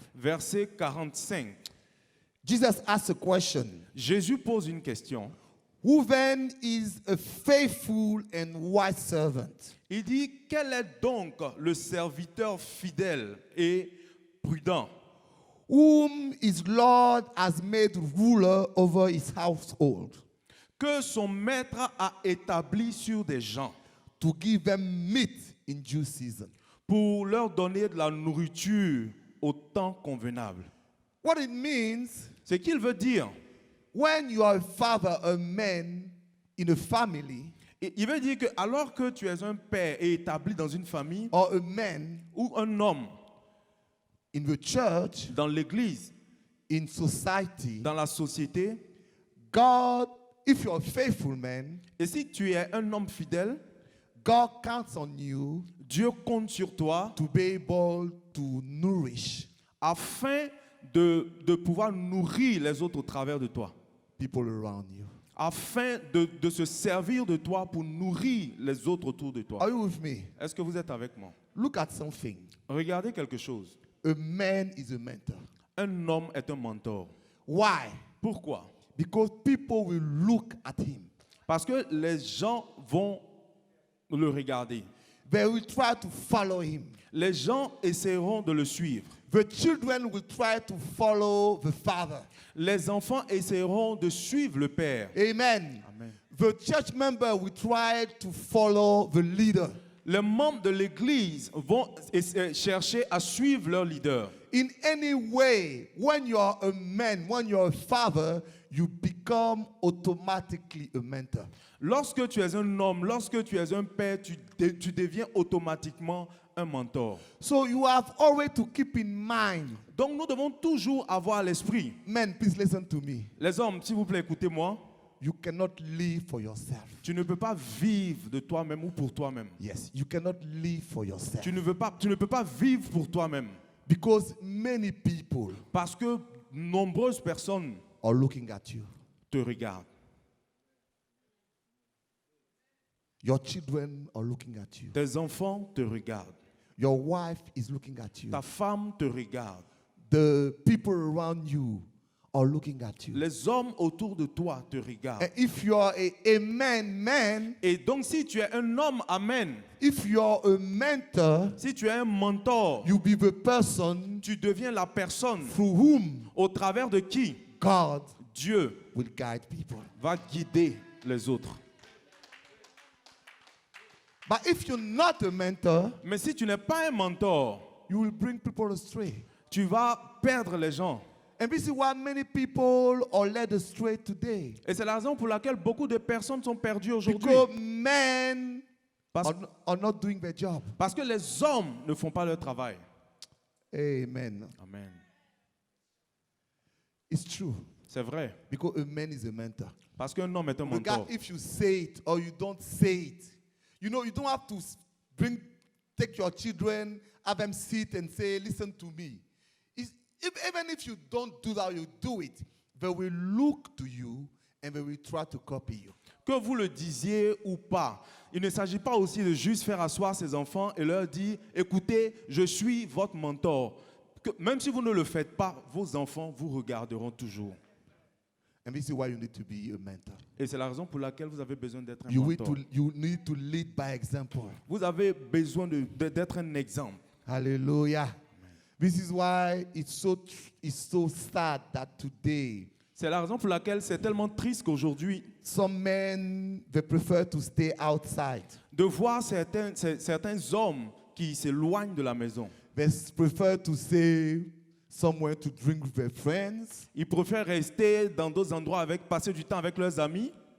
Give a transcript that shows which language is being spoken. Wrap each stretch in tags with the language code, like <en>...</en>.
<fr>verset 45,</fr> <en>Jesus asks a question.</en> <fr>Jésus pose une question.</fr> <en>Who then is a faithful and wise servant,</en> <fr>Il dit, quel est donc le serviteur fidèle et prudent</fr> <en>whom his Lord has made ruler over his household,</en> <fr>que son maître a établi sur des gens</fr> <en>to give them meat in due season?</en> <fr>pour leur donner de la nourriture au temps convenable?</fr> <en>What it means,</en> <fr>Ce qu'il veut dire,</fr> <en>when you are a father, a man in a family,</en> <fr>il veut dire que alors que tu es un père et établi dans une famille</fr> <en>or a man</en> <fr>ou un homme</fr> <en>in the church,</en> <fr>dans l'église,</fr> <en>in society,</en> <fr>dans la société,</fr> <en>God, if you're a faithful man,</en> <fr>et si tu es un homme fidèle,</fr> <en>God counts on you</en> <fr>Dieu compte sur toi</fr> <en>to be able to nourish.</en> <fr>afin de pouvoir nourrir les autres au travers de toi.</fr> <en>people around you.</en> <fr>afin de se servir de toi pour nourrir les autres autour de toi.</fr> <en>Are you with me?</en> <fr>Est-ce que vous êtes avec moi?</fr> <en>Look at something.</en> <fr>Regardez quelque chose.</fr> <en>A man is a mentor.</en> <fr>Un homme est un mentor.</fr> <en>Why?</en> <fr>Pourquoi?</fr> <en>Because people will look at him.</en> <fr>Parce que les gens vont le regarder.</fr> <en>They will try to follow him.</en> <fr>Les gens essaieront de le suivre.</fr> <en>The children will try to follow the father.</en> <fr>Les enfants essaieront de suivre le Père.</fr> <en>Amen.</en> <fr>Amen.</fr> <en>The church member will try to follow the leader.</en> <fr>Les membres de l'Église vont chercher à suivre leur leader.</fr> <en>In any way, when you are a man, when you are a father, you become automatically a mentor.</en> <fr>Lorsque tu es un homme, lorsque tu es un père, tu deviens automatiquement un mentor.</fr> <en>So you have always to keep in mind.</en> <fr>Donc nous devons toujours avoir à l'esprit.</fr> <en>Men, please listen to me.</en> <fr>Les hommes, s'il vous plaît, écoutez-moi.</fr> <en>You cannot live for yourself.</en> <fr>Tu ne peux pas vivre de toi-même ou pour toi-même.</fr> <en>Yes, you cannot live for yourself.</en> <fr>Tu ne peux pas vivre pour toi-même.</fr> <en>Because many people</en> <fr>Parce que nombreuses personnes</fr> <en>are looking at you.</en> <fr>te regardent.</fr> <en>Your children are looking at you.</en> <fr>Tes enfants te regardent.</fr> <en>Your wife is looking at you.</en> <fr>Ta femme te regarde.</fr> <en>The people around you are looking at you.</en> <fr>Les hommes autour de toi te regardent.</fr> <en>And if you are a man,</en> <fr>Et donc si tu es un homme, amen.</fr> <en>if you are a mentor,</en> <fr>Si tu es un mentor,</fr> <en>you be the person</en> <fr>tu deviens la personne</fr> <en>through whom</en> <fr>au travers de qui</fr> <en>God</en> <fr>Dieu</fr> <en>will guide people.</en> <fr>va guider les autres.</fr> <en>But if you're not a mentor,</en> <fr>Mais si tu n'es pas un mentor,</fr> <en>you will bring people astray.</en> <fr>tu vas perdre les gens.</fr> <en>And this is why many people are led astray today.</en> <fr>Et c'est la raison pour laquelle beaucoup de personnes sont perdues aujourd'hui.</fr> <en>Because men</en> <fr>Parce,</fr> <en>are not doing their job.</en> <fr>parce que les hommes ne font pas leur travail.</fr> <en>Amen.</en> <fr>Amen.</fr> <en>It's true.</en> <fr>C'est vrai.</fr> <en>Because a man is a mentor.</en> <fr>Parce qu'un homme est un Regard mentor.</fr> <en>if you say it or you don't say it. You know, you don't have to take your children, have them sit and say, listen to me. Even if you don't do that, you do it, they will look to you and they will try to copy you.</en> <fr>Que vous le disiez ou pas, il ne s'agit pas aussi de juste faire asseoir ses enfants et leur dire, écoutez, je suis votre mentor. Que même si vous ne le faites pas, vos enfants vous regarderont toujours.</fr> <en>And this is why you need to be a mentor.</en> <fr>Et c'est la raison pour laquelle vous avez besoin d'être un</fr> <en>You</en> <fr>mentor.</fr> <en>need to lead by example.</en> <fr>Vous avez besoin d'être un exemple.</fr> <en>Hallelujah. This is why it's so sad that today</en> <fr>C'est la raison pour laquelle c'est tellement triste qu'aujourd'hui,</fr> <en>some men they prefer to stay outside.</en> <fr>de voir certains hommes qui s'éloignent de la maison.</fr> <en>They prefer to stay somewhere to drink with their friends</en> <fr>Ils préfèrent rester dans d'autres endroits passer du temps avec leurs amis</fr>